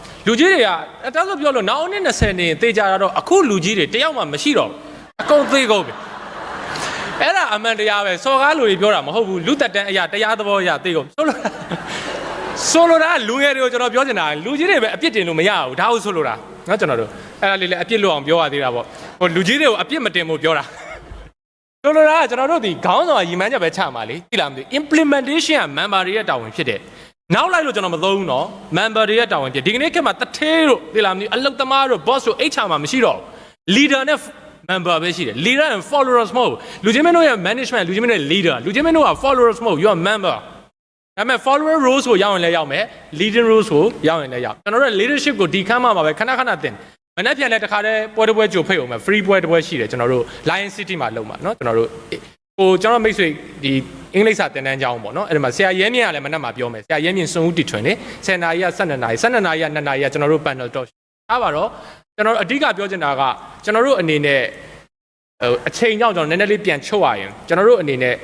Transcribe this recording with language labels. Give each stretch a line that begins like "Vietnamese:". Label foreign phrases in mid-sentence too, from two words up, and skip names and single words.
Burmese: လူကြီးတွေကတန်းဆိုပြောလို့နောက်အနည်း20နေသေကြတာတော့အခုလူကြီးတွေတယောက်မှမရှိတော့အကုန်သေးကုန်ပြီအဲ့ဒါအမှန်တရားပဲစော်ကားလူတွေပြောတာမဟုတ်ဘူးလူသက်တမ်းအရာတရားသဘောအရာသေကုန်ဆိုလိုတာလူငယ်တွေကိုကျွန်တော်ပြောချင်တာလူကြီးတွေပဲအပြစ်တင်လို့မရဘူးဒါဟုတ်ဆိုလိုတာနော်ကျွန်တော်တို့အဲ့ဒါလေးလည်းအပြစ်လို့အောင်ပြောရသေးတာပေါ့ဟိုလူကြီးတွေကိုအပြစ်မတင်ဖို့ပြောတာဆိုလိုတာကကျွန်တော်တို့ဒီခေါင်းဆောင်ရည်မှန်းချက်ပဲချမှာလေသိလားမသိ implementation က member တွေရဲ့တာဝန်ဖြစ်တယ်နောက်လိုက်လို့ကျွန်တော်မသုံးဘူးနော် member တွေရဲ့တာဝန်ဖြစ်ဒီကနေ့ခေတ်မှာတထဲတို့သိလားမသိအလုပ်သမားတို့ boss တို့ HR မှာမရှိတော့ leader နဲ့ member ပဲရှိတယ်
English: leader and followers
Burmese: မဟုတ်လူချင်းမင်းတို့ရဲ့ management လူချင်းမင်းတို့ရဲ့ leader လူချင်းမင်းတို့က followers မဟုတ်
English: you are member
Burmese: ဒါပေမဲ့
English: follower roles
Burmese: ကိုရောက်ရင်လည်းရောက်မယ်
English: leading roles
Burmese: ကိုရောက်ရင်လည်းရောက်ကျွန်တော် တို့ leadership ကိုဒီခန်းမှာပဲခဏခဏသင်မနေ့ပြန်လဲတခါတည်းပွဲတစ်ပွဲကြိုဖိတ်အောင်မယ် free ပွဲတစ်ပွဲရှိတယ်ကျွန်တော်တို့ Lion City မှာလုပ်မှာเนาะကျွန်တော်တို့ကျွန်တော်မိတ်ဆွေဒီအင်္ဂလိပ်စာသင်တန်းကျောင်းပေါ့เนาะအဲ့ဒီမှာဆရာရဲမြင့်ကလည်းမနေ့မှပြောမယ်ဆရာရဲမြင့်စွန်ဦးတီထွင် နေ10နာရီက12နာရီ12နာရီက2နာရီကကျွန်တော်တို့
English: panel talk
Burmese: အားပါတော့ကျွန်တော်တို့အဓိကပြောချင်တာကကျွန်တော်တို့အနေနဲ့အချိန်ကြောင့်ကျွန်တော်နည်းနည်းလေးပြန်ချုပ်ရရင်ကျွန်တော်တို့အနေနဲ့